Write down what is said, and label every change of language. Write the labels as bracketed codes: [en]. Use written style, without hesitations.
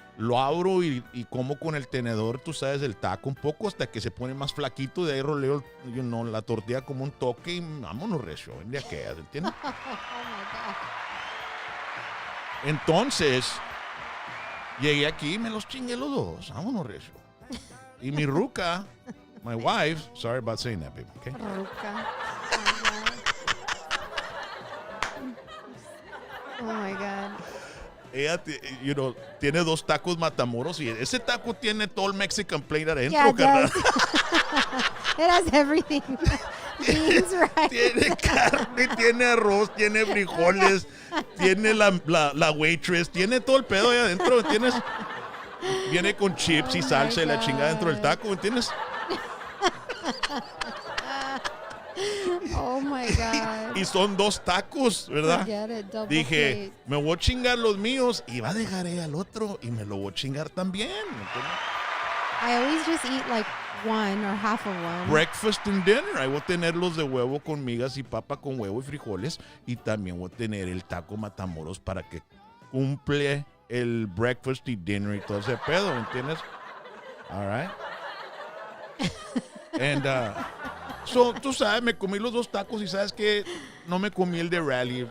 [es] Lo abro y como con el tenedor, tú sabes, el taco un poco hasta que se pone más flaquito. De ahí roleo la tortilla como un toque y vámonos recio. ¿Entiendes? ¿Entiendes? [en] Oh my God. [es] Entonces, llegué aquí y me los chingué los dos. Vámonos recio. Y mi ruca, [en] my wife, sorry about saying that, baby, okay? [es] Ruca. [en] Oh my God. [es] Ella, tiene 2 tacos Matamoros y ese taco tiene todo el Mexican plate adentro, [en] Yeah, it [es] carnal. [en] does. It has everything. Beans, rice. [es] Tiene carne, tiene arroz, tiene frijoles, tiene la waitress, tiene todo el pedo ahí adentro, ¿entiendes? Viene con chips y salsa y la chingada dentro del taco, ¿entiendes? Oh my God. Y son 2 tacos, ¿verdad? [en] Forget it, double [es] Dije, [en] plate. [es] me voy a chingar los míos y va a dejar ella al otro y me lo voy a chingar también, ¿entiendes? [en] I always just eat like one or half of one. Breakfast and dinner. [es] Ahí voy a tener los de huevo con migas y papa con huevo y frijoles. Y también voy a tener el taco Matamoros para que cumple el breakfast y dinner y todo ese pedo, ¿entiendes? [en] All right. And, so, [es] tú sabes, me comí los 2 tacos y sabes que no me comí el de Rally.